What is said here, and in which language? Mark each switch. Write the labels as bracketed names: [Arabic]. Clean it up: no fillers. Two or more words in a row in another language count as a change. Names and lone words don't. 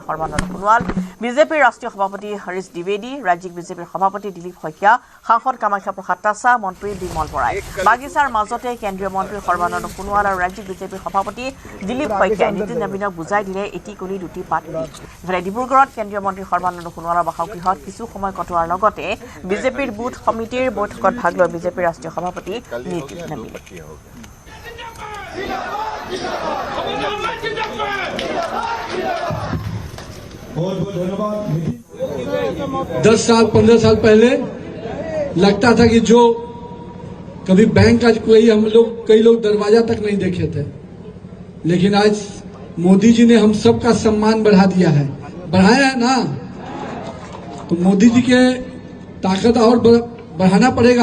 [Assamese] সৰ্বানন্দ সোণোৱাল বিজেপিৰ ৰাষ্ট্ৰীয় সভাপতি হৰীশ দ্বিবেদী ৰাজ্যিক বিজেপিৰ সভাপতি দিলীপ শইকীয়া সাংসদ কামাখ্যা প্ৰসাদ তাছা মন্ত্ৰী বিমল বৰাই বাগিচাৰ মাজতে কেন্দ্ৰীয় মন্ত্ৰী সৰ্বানন্দ সোণোৱাল আৰু ৰাজ্যিক বিজেপিৰ সভাপতি দিলীপ শইকীয়াই নীতিন নবীনক বুজাই দিলে এটি গলি দুটি পাত ইফালে ডিব্ৰুগড়ত কেন্দ্ৰীয় মন্ত্ৰী সৰ্বানন্দ সোণোৱালৰ বাসগৃহত কিছু সময় কটোৱাৰ লগতে বিজেপিৰ বুথ সমিতিৰ বৈঠকত ভাগ লয় বিজেপিৰ ৰাষ্ট্ৰীয় সভাপতি নীতিন নবীনে [Hindi] दस साल 15 साल पहले लगता था कि जो कभी बैंक का कई लोग दरवाजा तक नहीं देखे थे लेकिन आज मोदी जी ने हम सबका सम्मान बढ़ा दिया है बढ़ाया है ना तो मोदी जी के ताकत और बढ़ाना पड़ेगा